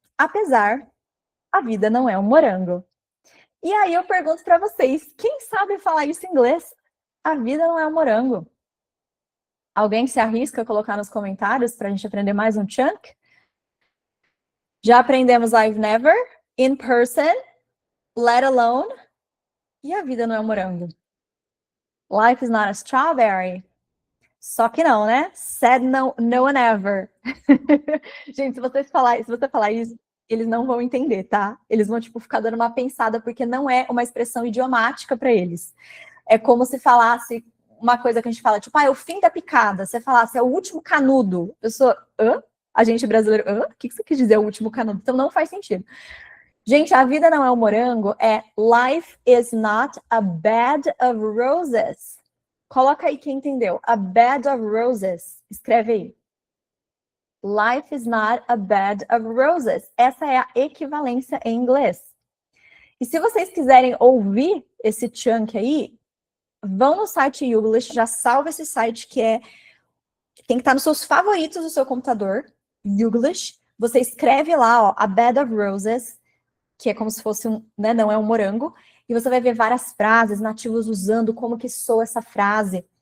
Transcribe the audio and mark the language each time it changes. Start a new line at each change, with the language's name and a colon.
Portuguese: Apesar, a vida não é um morango. E aí eu pergunto para vocês, quem sabe falar isso em inglês? A vida não é um morango. Alguém se arrisca a colocar nos comentários para a gente aprender mais um chunk? Já aprendemos
English: I've never, in person, let alone,
Portuguese: e a vida não é um morango.
English: Life is not a strawberry.
Portuguese: Só que não, né?
English: Said no one ever.
Portuguese: Gente, se você falar isso, eles não vão entender, tá? Eles vão, tipo, ficar dando uma pensada, porque não é uma expressão idiomática para eles. É como se falasse uma coisa que a gente fala, tipo, é o fim da picada. Você falasse, é o último canudo. Eu sou, hã? A gente brasileiro, hã? O que você quis dizer, o último canudo? Então não faz sentido. Gente, a vida não é um morango, é
English: life is not a bed of roses.
Portuguese: Coloca aí quem entendeu.
English: A bed of roses.
Portuguese: Escreve aí.
English: Life is not a bed of roses.
Portuguese: Essa é a equivalência em inglês. E se vocês quiserem ouvir esse chunk aí, vão no site Youglish, já salva esse site que tem que estar nos seus favoritos do seu computador, Youglish. Você escreve lá, ó,
English: a bed of roses,
Portuguese: que é como se fosse né, não é um morango, e você vai ver várias frases nativos usando, como que soa essa frase.